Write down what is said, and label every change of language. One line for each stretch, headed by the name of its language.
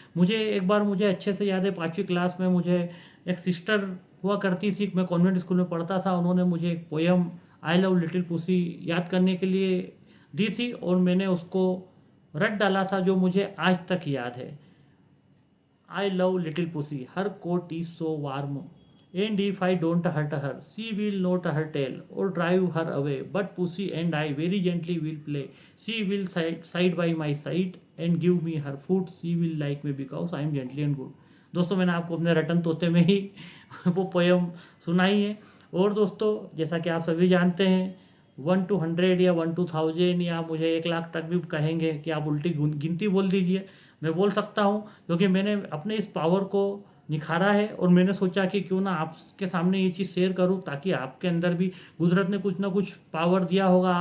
Hindi: मुझे अच्छे से याद है, 5वीं क्लास में मुझे एक सिस्टर हुआ करती थी, मैं कॉन्वेंट स्कूल में पढ़ता था। उन्होंने मुझे एक poem I love little pussy याद करने के लिए दी थी और मैंने उसको रट डाला था, जो मुझे आज तक याद है।
English: I love little pussy, her coat is so warm, and if I don't hurt her, she will not her tail or drive her away. But pussy and I very gently will play. She will side by my side and give me her food. She will like me because I am gentle and good.
Hindi: दोस्तों, मैंने आपको अपने रटन तोते में ही वो poem सुनाई है। और दोस्तों, जैसा कि आप सभी जानते हैं, 1 to 100 या 1 to 1000 या मुझे 1 लाख तक भी कहेंगे कि आप उल्टी गिनती बोल दीजिए, मैं बोल सकता हूँ। क्योंकि मैंने अपने इस पावर को निखारा है और मैंने सोचा कि क्यों ना आपके सामने ये चीज़ शेयर करूँ, ताकि आपके अंदर भी कुदरत ने कुछ ना कुछ पावर दिया होगा।